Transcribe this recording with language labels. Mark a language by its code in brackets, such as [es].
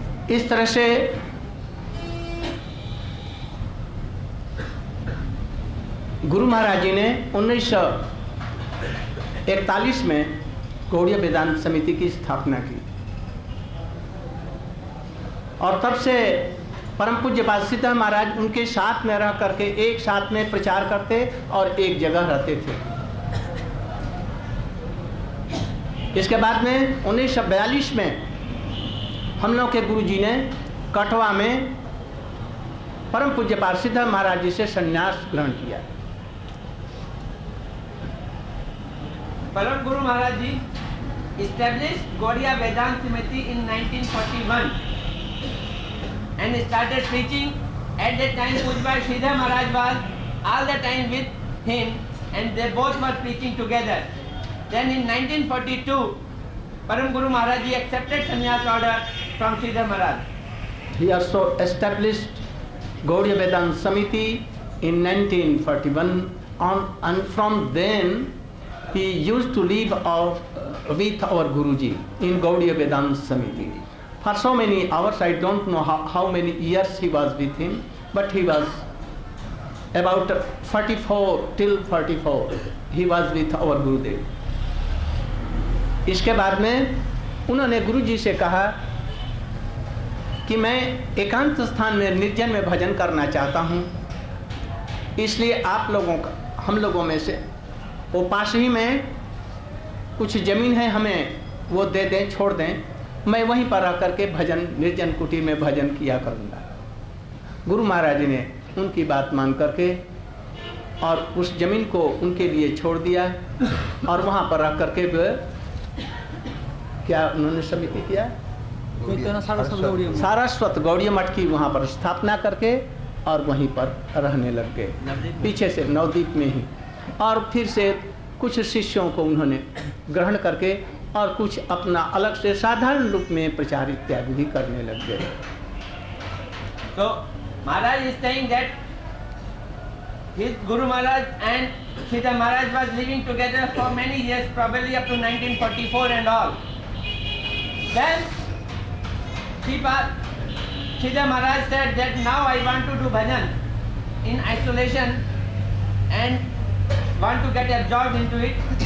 [hi] इस तरह से गुरु महाराज जी ने 1941 में गौड़ीय वेदांत समिति की स्थापना की और तब से परम पूज्यपाद सीधर महाराज उनके साथ में रह करके एक साथ में प्रचार करते और एक जगह रहते थे। इसके बाद में 1942 में हम लोग के गुरु जी ने कठवा में परम पूज्यपाद सीधर महाराज जी से संन्यास ग्रहण किया। [en] Param Guru Maharaj ji established Gaudiya Vedanta Samiti in 1941 and started preaching. At that time Pujyapad Sridhar Maharaj was all the time with him and they both were preaching together. Then in 1942 Param Guru Maharaj ji accepted sannyas order from Sridhar Maharaj. He also established Gaudiya Vedanta Samiti in 1941 and from then he used to live with our Guruji in Gaudiya Vedanta Samiti. For so many hours, I don't know how many years he was with him, but he was about 44 till 44. He was with our Gurudev. [hi] इसके बाद में उन्होंने गुरुजी से कहा कि मैं एकांत स्थान में निर्जन में भजन करना चाहता हूँ, इसलिए आप लोगों का हम लोगों में से वो पास ही में कुछ ज़मीन है, हमें वो दे दें, छोड़ दें, मैं वहीं पर रह करके भजन निर्जन कुटी में भजन किया करूँगा। गुरु महाराज ने उनकी बात मान करके और उस ज़मीन को उनके लिए छोड़ दिया और वहाँ पर रह करके क्या उन्होंने समिति किया, सारस्वत गौड़ीय मठ की वहाँ पर स्थापना करके और वहीं पर रहने लग गए, पीछे से नवदीप में ही। और फिर से कुछ शिष्यों को उन्होंने ग्रहण करके और कुछ अपना अलग से साधारण रूप में प्रचार इत्यादि भी करने लग गए। [en] So Maharaj is saying that his Guru Maharaj and Sridhar Maharaj was living together for many years, probably up to 1944 and all. Then Sridhar Maharaj said that now I want to do bhajan in isolation and want to get absorbed into it.